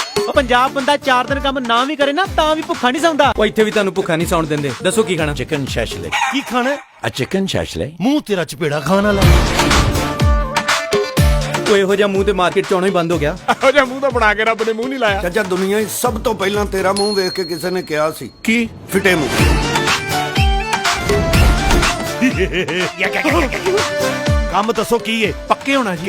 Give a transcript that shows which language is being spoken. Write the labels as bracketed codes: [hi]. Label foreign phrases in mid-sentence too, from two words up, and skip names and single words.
[pa] ਪੰਜਾਬ ਬੰਦਾ 4 ਦਿਨ ਕੰਮ ਨਾ ਭੀ ਕਰੇ ਨਾ ਤਾਂ ਭੀ ਭੁੱਖਾ ਨਹੀਂ ਸੌਂਦਾ। ਉਹ ਇੱਥੇ ਵੀ ਤੁਹਾਨੂੰ ਭੁੱਖਾ ਨਹੀਂ ਸੌਣ ਦਿੰਦੇ। ਦੱਸੋ ਕੀ ਖਾਣਾ? [en] chicken shashlik. [pa] ਕੀ ਖਾਣਾ? [en] chicken shashlik. [pa] ਮੂੰਹ ਤੇਰਾ ਚਪੇੜਾ ਖਾਣਾ ਲਾ। ਉਹ ਇਹੋ ਜਿਹਾ ਮੂੰਹ ਤੇ ਮਾਰਕੀਟ ਚ ਆਉਣਾ ਹੀ ਬੰਦ ਹੋ ਗਿਆ। ਇਹੋ ਜਿਹਾ ਮੂੰਹ ਤਾਂ ਬਣਾ ਕੇ ਰੱਬ ਨੇ ਮੂੰਹ ਨਹੀਂ ਲਾਇਆ। ਚਾਚਾ ਦੁਨੀਆ 'ਚ ਸਭ ਤੋਂ ਪਹਿਲਾਂ ਤੇਰਾ ਮੂੰਹ ਵੇਖ ਕੇ ਕਿਸੇ ਨੇ ਕਿਹਾ ਸੀ की ਫਿੱਟੇ ਮੂੰਹ। ਕੰਮ ਦੱਸੋ ਕੀ ਏ? ਪੱਕੇ ਹੋਣਾ ਜੀ।